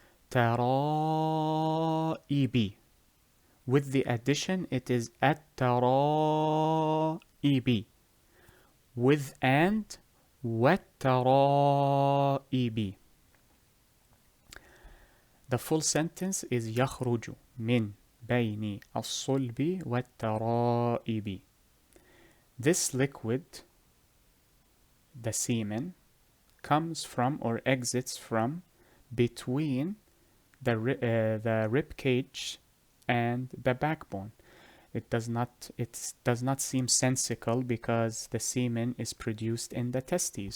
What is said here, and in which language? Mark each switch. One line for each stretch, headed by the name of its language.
Arabic: تَرَائِبِ.
English: With the addition, it is التَّرَائِبِ. With and, وَالتَّرَائِبِ. The full sentence is
Arabic: يخرج من بين الصلب والترائب.
English: This liquid, the semen, comes from or exits from between the rib cage and the backbone. It does not seem sensical because the semen is produced in the testes.